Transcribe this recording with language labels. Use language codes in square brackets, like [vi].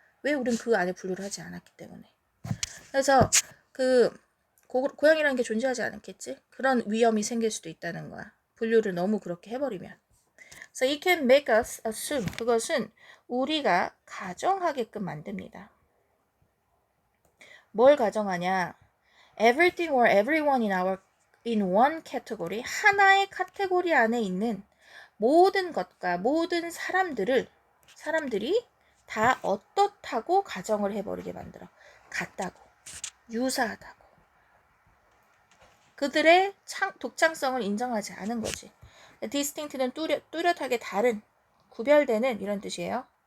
[ko] 왜 우린 그 안에 분류를 하지 않았기 때문에. 그래서 그 고양이라는 게 존재하지 않았겠지? 그런 위험이 생길 수도 있다는 거야. 분류를 너무 그렇게 해버리면. [en] So it can make us assume. [ko] 그것은 우리가 가정하게끔 만듭니다. 뭘 가정하냐? [en] Everything or everyone in one category. [ko] 하나의 카테고리 안에 있는 모든 것과 모든 사람들이 다 어떻다고 가정을 해버리게 만들어. 같다고. 유사하다고. 그들의 독창성을 인정하지 않은 거지. distinct는 뚜렷하게 다른, 구별되는 이런 뜻이에요.